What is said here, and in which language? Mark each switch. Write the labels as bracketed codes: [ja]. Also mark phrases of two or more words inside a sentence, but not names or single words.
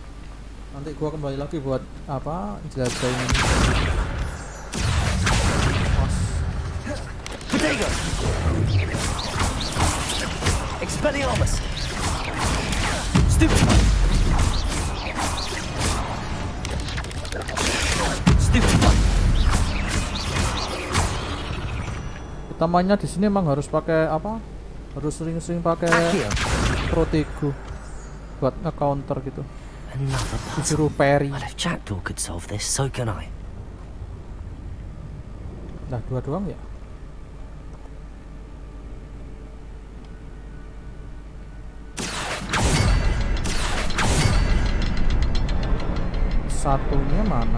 [id] Nanti gua kembali lagi buat apa jelajahin. Protego! Expelliarmus! Stupid! Kita mainnya di sini emang harus pakai apa? Harus sering-sering pakai Protego buat nge-counter gitu. Disuruh parry. [en] Well, if Jackdaw could solve this, so can I. [id] Nah, dua doang ya? Satunya mana?